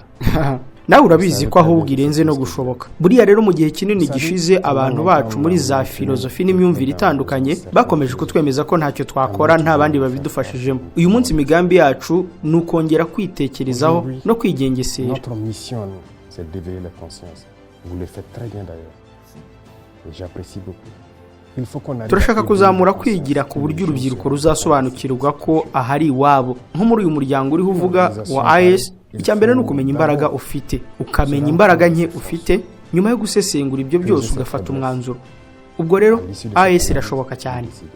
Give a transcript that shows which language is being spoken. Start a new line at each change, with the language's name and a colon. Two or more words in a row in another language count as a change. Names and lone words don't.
Kinyarwanda: Nawe urabizi ko ahubwo irenze no gushoboka. Buriya rero mu gihe kinini gishize abantu bacu muri za filozofi n'imyumvire itandukanye bakomeje kutwemeza ko ntacyo twakora nta bandi babidufashijemo. Uyu munsi imigambi yacu ni ukongera kwitekerezaho no kwigengesera.
French: c'est d'éveiller les consciences. Vous le faites très bien d'ailleurs. Et j'apprécie beaucoup.
Kinyarwanda: turashaka kuzamura kwigira ku buryo urubyiruko ruzasobanukirwa ko ahari iwabo nko muri uyu muryango uriho uvuga wa IS. icya mbere ni ukumenya imbaraga ufite, ukamenya imbaraga nke ufite, nyuma yo gusesengura ibyo byose ugafata umwanzuro. ubwo rero IS irashoboka cyane.